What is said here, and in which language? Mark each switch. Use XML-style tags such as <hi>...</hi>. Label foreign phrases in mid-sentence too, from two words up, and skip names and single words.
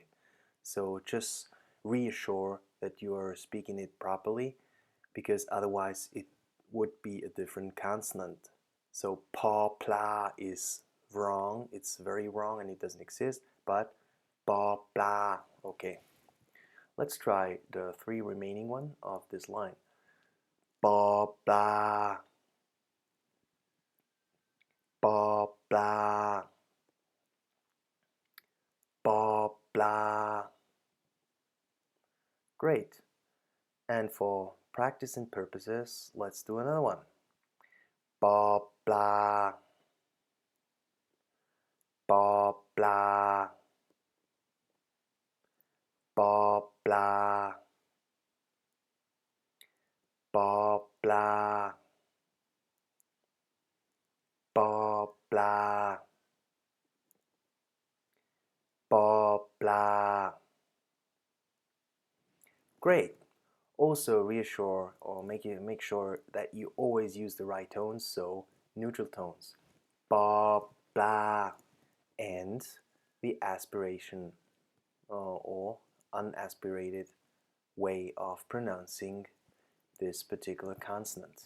<en>So just reassure that you are speaking it properly, because otherwise it would be a different consonant. So pa pla is wrong, it's very wrong and it doesn't exist, but ba bla, okay. Let's try the three remaining one of this line. Ba bla, ba bla, ba bla. Great. And for practicing purposes, let's do another one. Ba bla, ba bla, ba bla, ba bla, ba bla, ba bla. Great. Also reassure or make sure that you always use the right tones, so neutral tones, ba, blah, and the aspiration or unaspirated way of pronouncing this particular consonant.</en>